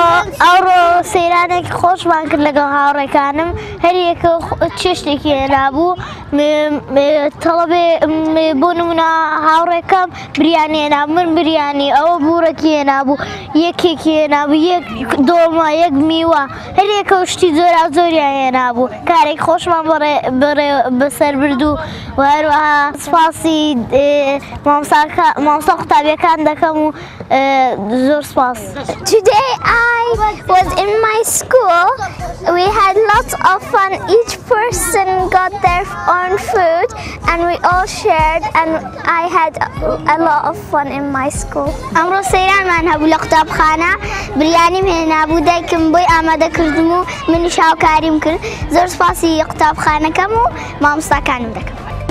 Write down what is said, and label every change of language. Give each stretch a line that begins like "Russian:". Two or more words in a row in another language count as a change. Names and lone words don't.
Central Kurdish: ئەوڕۆ سەیرانێکی خۆشمان کرد لەگەڵ هاوڕێکانم هەریەکە چێشتێکی هێنابوو تەڵەبێ بۆ نمونە هاوڕێکەم بریانی هێنابوو من بریانی ئەوە بوورەکی هێنابوو یەکێکی هێنابوو یەک دۆڵما یەک میوە هەریەکە شتی زۆرا زۆریان هێنابوو کارێک خۆشمان بەسەر بردو و هەروەها سپاسی مامۆستا قوتابیەکان دەکەم و زۆر سپاس.
English: Today I was in my school. We had lots of fun. Each person got their own food and we all shared and I had a lot of fun in my school.
Central Kurdish: ئەمڕۆ سەیرانمان هەبوو لە قوتابخانە بریانیم هێنابوو دایکم بۆی ئامادەکردم و منیش هاوکاریم کرد زۆر سپاسی قوتابخانەکەم و مامۆستاکانم دەکەم.